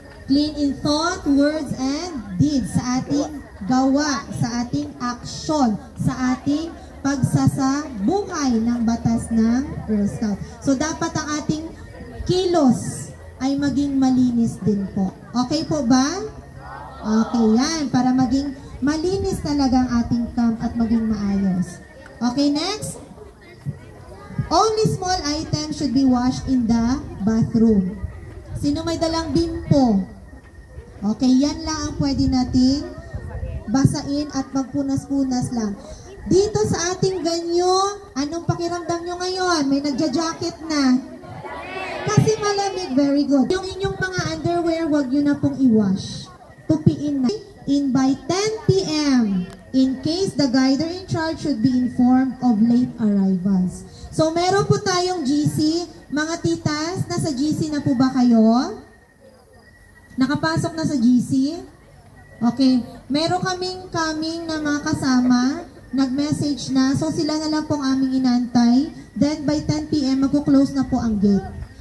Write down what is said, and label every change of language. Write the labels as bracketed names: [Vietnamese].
[English] Clean in thought, words, and deeds. [Filipino] Sa ating gawa, sa ating action, sa ating pagsasabuhay ng batas ng Girl Scout. So, dapat ang ating kilos ay maging malinis din po. Okay po ba? Okay, yan. Para maging malinis talaga ang ating camp at maging maayos. Okay, next. [English] Only small items should be washed in the bathroom. [Filipino] Sino may dalang bimpo? Okay, yan lang ang pwede nating basain at magpunas-punas lang. Dito sa ating ganyo, anong pakiramdam nyo ngayon? May nagja-jacket na. Kasi malamig, very good. Yung inyong mga underwear, wag nyo na pong i-wash. Tupiin na. [English] In by 10 p.m. in case the guider in charge should be informed of late arrivals. [Filipino] So, meron po tayong GC. Mga titas, nasa GC na po ba kayo? Nakapasok na sa GC? Okay. Meron kaming na mga kasama. Nag-message na. So, sila na lang pong aming inantay. Then, by 10 p.m., mag-close na po ang gate.